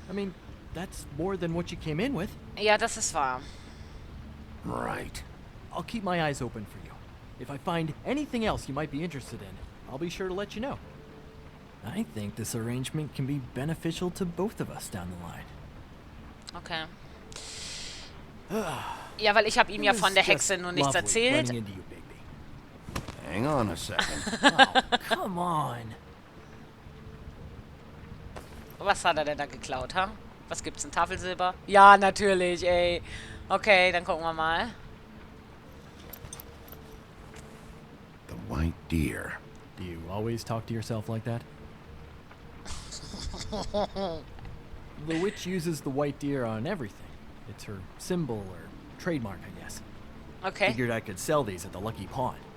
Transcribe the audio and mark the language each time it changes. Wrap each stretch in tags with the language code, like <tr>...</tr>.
<en>I mean, that's more than what you came in with.</en> <de>Ja, das ist wahr.</de> <en>Right. I'll keep my eyes open for you. If I find anything else you might be interested in, I'll be sure to let you know. I think this arrangement can be beneficial to both of us down the line. Okay.</en> <de>Ja, weil ich habe ihm ja von der Hexe nur nichts</de> <en>Lovely</en> <de>erzählt.</de> <en>running into you, Bigby. Hang on a second. Oh, come on.</en> <de>Was hat er denn da geklaut, ha? Was gibt's in Tafelsilber? Ja, natürlich, ey. Okay, dann gucken wir mal.</de> <en>The white deer. Do you always talk to yourself like that? The witch uses the white deer on everything. It's her symbol or trademark, I guess. Okay. Figured I could sell these at the Lucky Pawn.</en>